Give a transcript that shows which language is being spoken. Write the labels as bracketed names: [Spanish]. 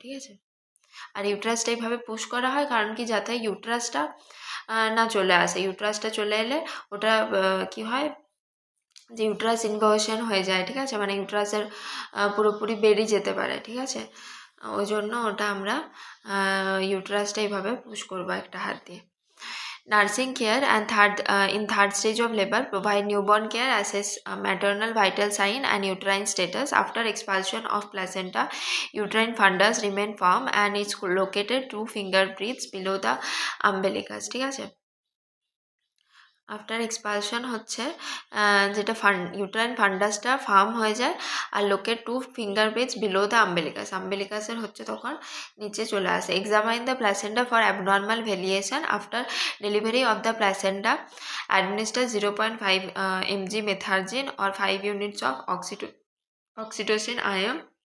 [Bangla] ঠিক আছে, আর ইউট্রাসটা এইভাবে পুশ করা হয় কারণ কি? যাতে ইউট্রাসটা না চলে আসে, ইউট্রাসটা চলে এলে ওটা কি হয়, যে ইউট্রাস ইনভার্সন হয়ে যায়। ঠিক আছে, মানে ইউট্রাসের পুরোপুরি বেরিয়ে যেতে পারে। ঠিক আছে, ওই জন্য ওটা আমরা ইউট্রাসটা এইভাবে পুশ করবো একটা হাত দিয়ে। [English] Nursing care and in third stage of labor provide newborn care, assess maternal vital sign and uterine status. After expulsion of placenta, uterine fundus remain firm and is located 2 finger breadths below the umbilicus. [Bangla] ঠিক আছে, after expulsion হচ্ছে যেটা uterine ফান্ডাসটা farm হয়ে যায়, আর লোকের [English] 2 finger breadths below the আম্বেলিকাসের [Bangla] হচ্ছে তখন নিচে চলে আসে। [English] Examine the placenta for abnormal variation after delivery of the placenta, administer 0.5 mg Methergine or 5 units of oxytocin IM।